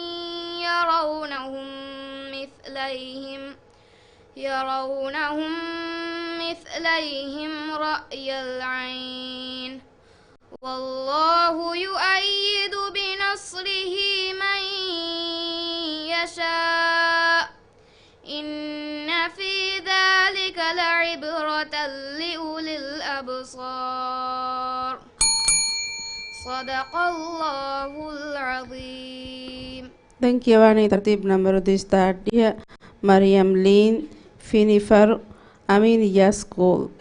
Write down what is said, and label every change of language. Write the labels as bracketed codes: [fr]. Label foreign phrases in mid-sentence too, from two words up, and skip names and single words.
[ar] يرونهم مثليهم رأي العين، والله يؤيد بنصره من يشاء، إن في ذلك لعبرة لأولي الأبصار. صدق الله العظيم. [ml] ധന്യവാണി തർത്തീബ് നമ്പർ 208 മറിയം ലീൻ ഫിനിഫർ അമീനിയ സ്കൂൾ.